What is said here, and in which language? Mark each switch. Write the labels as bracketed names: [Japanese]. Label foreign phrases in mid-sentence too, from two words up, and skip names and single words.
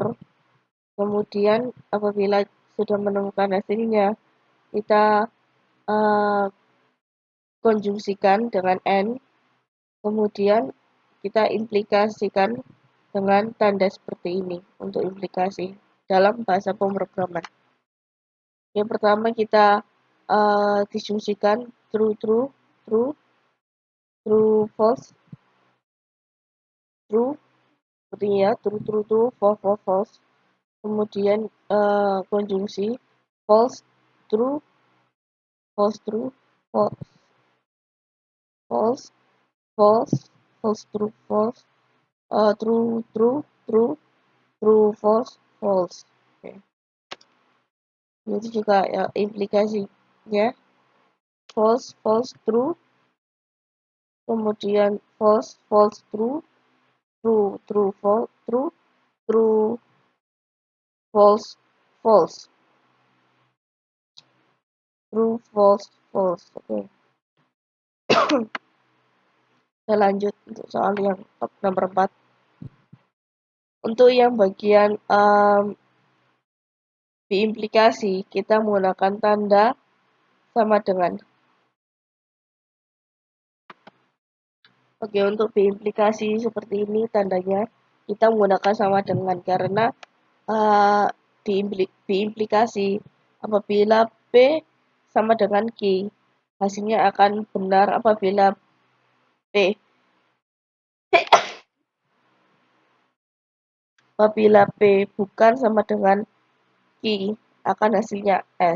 [Indonesian] Kemudian apabila sudah menemukan hasilnya, kita konjungsikan dengan N, kemudian kita implikasikan dengan tanda seperti ini untuk implikasi dalam bahasa pemrograman. Yang pertama kita disjungsikan [English] true true true true false true [Indonesian] seperti ya, [English] true true true false false false. [Indonesian] Kemudian konjungsi [English] false true false true false false false false true false true true true true false false. [Indonesian] Oke. Itu juga ya implikasinya [English] false false true, kemudian false false true true true false true true false false true false false. [Indonesian] Oke. Kita lanjut untuk soal yang nomor 4. Untuk yang bagian diimplikasi, kita menggunakan tanda sama dengan. Oke, untuk diimplikasi seperti ini tandanya kita menggunakan sama dengan karena diimplikasi apabila P sama dengan Q, hasilnya akan benar apabila P bukan sama dengan Q, akan hasilnya S.